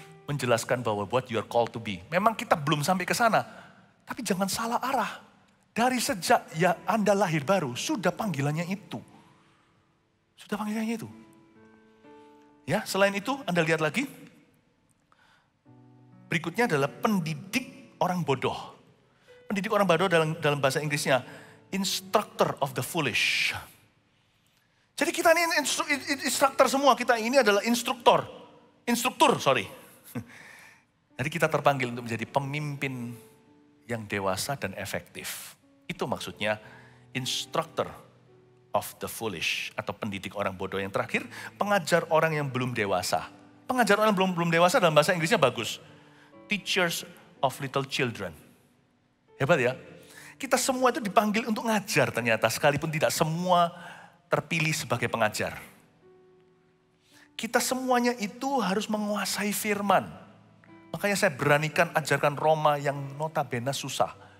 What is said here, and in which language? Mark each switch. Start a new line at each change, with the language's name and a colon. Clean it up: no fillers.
Indonesian: Menjelaskan bahwa
English: what you are called to be.
Indonesian: Memang kita belum sampai ke sana. Tapi jangan salah arah. Dari sejak ya Anda lahir baru, sudah panggilannya itu. Sudah panggilannya itu. Ya, selain itu Anda lihat lagi. Berikutnya adalah pendidik orang bodoh. Pendidik orang bodoh dalam bahasa Inggrisnya,
English: instructor of the foolish.
Indonesian: Jadi kita ini instruktur semua, kita ini adalah instruktur, sorry. Jadi kita terpanggil untuk menjadi pemimpin yang dewasa dan efektif. Itu maksudnya
English: instructor of the foolish
Indonesian: atau pendidik orang bodoh. Yang terakhir, pengajar orang yang belum dewasa. Pengajar orang yang belum dewasa dalam bahasa Inggrisnya bagus.
English: Teachers of little children.
Indonesian: Hebat ya. Kita semua itu dipanggil untuk ngajar ternyata, sekalipun tidak semua terpilih sebagai pengajar. Kita semuanya itu harus menguasai firman. Makanya saya beranikan ajarkan Roma yang notabene susah.